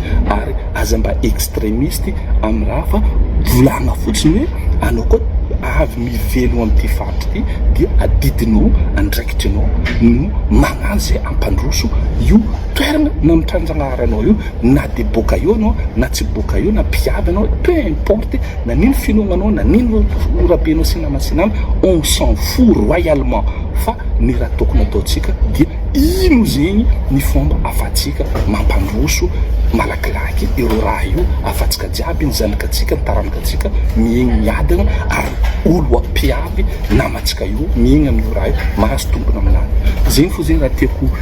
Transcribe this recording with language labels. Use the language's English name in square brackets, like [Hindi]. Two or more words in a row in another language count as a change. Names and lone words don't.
[Malagasy] ary aza mba extrémiste amy raha fa volagna fotsiny hoe anao koa avy mivelo am'ty faritry ty dia adidinao andraikitrinao no magnano zay ampandroso io toerana na mitranjagnaranao io na de boka io anao na tsy boka io na mpiavy anao [French] peu importe [Malagasy] na nino finognanao na nino orabenao sy nama sy nama [French] on s'en fout royalement [Malagasy] fa ny raha tokony ataontsika dia ino zegny ny fomba afatsika mampandroso malakilaky ireo raha io afatsika jiaby ny zanakatsika ny taranakatsika miegny miadana ary olo ampiavy namatsika io miegny amin'io raha io mahazo tombona aminany zegny fo zegny raha tiako